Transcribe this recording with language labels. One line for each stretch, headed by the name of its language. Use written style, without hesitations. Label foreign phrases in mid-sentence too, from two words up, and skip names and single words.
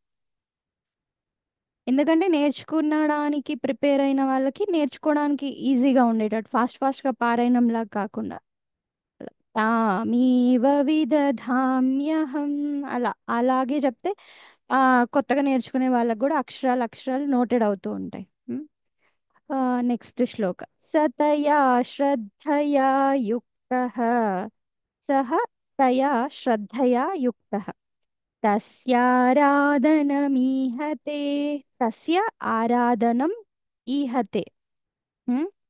Telugu: ఎందుకంటే నేర్చుకునడానికి ప్రిపేర్ అయిన వాళ్ళకి నేర్చుకోవడానికి ఈజీగా ఉండేటట్టు ఫాస్ట్ ఫాస్ట్గా పారాయణంలా కాకుండా
Sanskrit: తామేవ విదధామ్యహం
Telugu: అలా అలాగే చెప్తే కొత్తగా నేర్చుకునే వాళ్ళకి కూడా అక్షరాలు అక్షరాలు నోటెడ్ అవుతూ ఉంటాయి.
Sanskrit: नेक्स्ट श्लोक सतया श्रद्धया युक्तः सः तया श्रद्धया युक्तः तस्याराधनमीहते तस्य आराधनम् ईहते हम्म?